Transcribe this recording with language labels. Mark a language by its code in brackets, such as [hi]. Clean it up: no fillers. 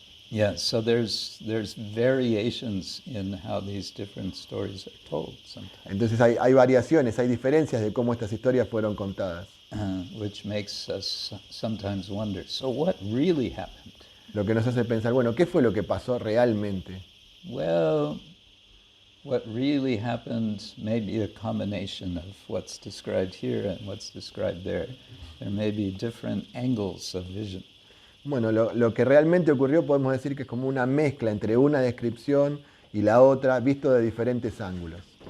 [en] Yeah, so there's variations in how these different stories are told sometimes. [es] Entonces hay variaciones, hay diferencias de cómo estas historias fueron contadas. [en] Which makes us sometimes wonder, so what really happened? [es] Lo que nos hace pensar, bueno, ¿qué fue lo que pasó realmente? [en] Well, what really happened may be a combination of what's described here and what's described there. There may be different angles of vision. [es] Bueno, lo que realmente ocurrió podemos decir que es como una mezcla entre una descripción y la otra, visto de diferentes ángulos.